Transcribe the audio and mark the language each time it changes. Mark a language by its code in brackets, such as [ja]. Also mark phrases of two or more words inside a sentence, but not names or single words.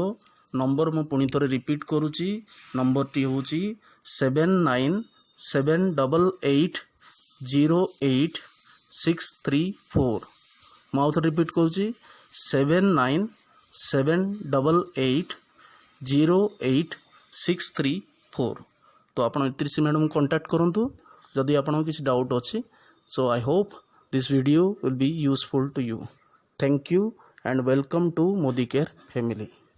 [or] ନମ୍ବର ମୁଁ ପୁଣି ଥରେ ରିପିଟ୍ କରୁଛି। ନମ୍ବରଟି ହେଉଛି 7978808634। ମୁଁ ଆଉ ଥରେ ରିପିଟ୍ କରୁଛି 7978808634। ତ ଆପଣ ଇତିଶ୍ରୀ ମ୍ୟାଡ଼ାମଙ୍କୁ କଣ୍ଟାକ୍ଟ କରନ୍ତୁ ଯଦି ଆପଣଙ୍କ କିଛି ଡାଉଟ୍ ଅଛି। [en] so I hope this video will be useful to you. Thank you and welcome to Modi Care family.